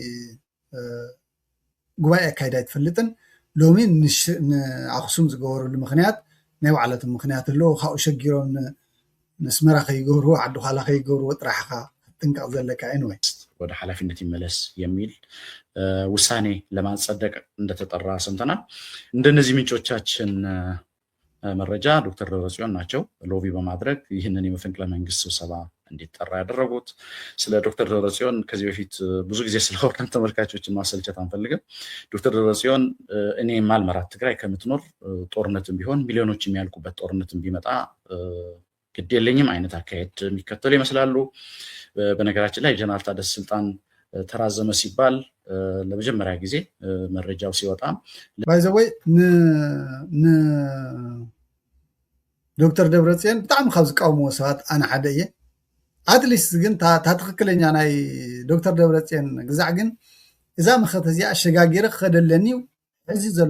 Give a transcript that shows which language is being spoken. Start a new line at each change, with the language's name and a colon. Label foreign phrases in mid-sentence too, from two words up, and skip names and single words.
Tigrinya: ጉባኤ ኣካይዳ ኣይትፈልጥን ሎሚ ንኣክሱም ዝገበሩሉ ምክንያት ናይ ባዕለቶም ምክንያት ኣለዎ ካብኡ ሸጊሮም ንስመራ ከይገብሩ ዓዱ ኋላ ከይገብሩ ጥራሕኻ ጥንቀቕ ዘለካ ኤንወይ
Amharic: ወደ ኃላፊነት ይመለስ የሚል ውሳኔ ለማጸደቅ እንደተጠራ ሰምተናል። እንደነዚህ ምንጮቻችን መረጃ ዶክተር ደብረጽዮን ናቸው ሎቢ በማድረግ ይህንን የመፈንቅለ መንግስት ስብሰባ እንዲጠራ ያደረጉት። ስለ ዶክተር ደብረጽዮን ከዚህ በፊት ብዙ ጊዜ ስለወራን ተመልካቾችን ማሰልቸት አንፈልግም። ዶክተር ደብረጽዮን እኔ ማልመራት ትግራይ ከምትኖር ጦርነትም ቢሆን ሚሊዮኖች የሚያልቁበት ጦርነትም ቢመጣ ግድ የለኝም አይነት አካሄድ የሚከተሉ ይመስላሉ። በነገራችን ላይ ጀነራል ታደሰ ስልጣን ተራዘመ ሲባል ለመጀመሪያ ጊዜ መረጃው ሲወጣ
English: by the way
Tigrinya: ዶክተር ደብረጽዮን ብጣዕሚ ካብ ዝቃወምዎ ሰባት ኣነ ሓደ እየ።
English: at least
Tigrinya: ግን ታትክክለኛ ናይ ዶክተር ደብረጽዮን ግዛዕ ግን እዛ መኸተ እዚኣ ኣሸጋጊረ ክኸደለኒ ሕዚ ዘሎ